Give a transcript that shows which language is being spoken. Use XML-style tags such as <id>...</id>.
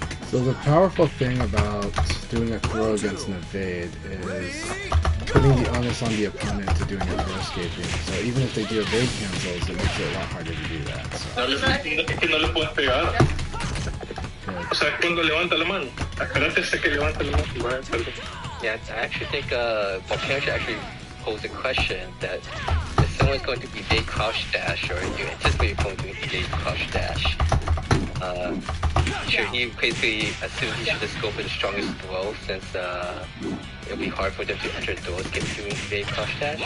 <en>So the powerful thing about doing a throw against an evade is putting the onus on the opponent to doing a throw escaping. So even if they do evade cancels, it makes it a lot harder to do that. So.</en> <es>No le puedes pegar. O sea, cuando levanta la mano. Espérate hasta que levanta la mano.</es> <en>Yeah, I actually think Volcano should actually pose a question that if someone's going to evade crouch dash, or you anticipate you're going to evade crouch dash, Sure, he basically assumed he should just go for the strongest duel since it'll be hard for them to enter duels doing big crush dash.</en>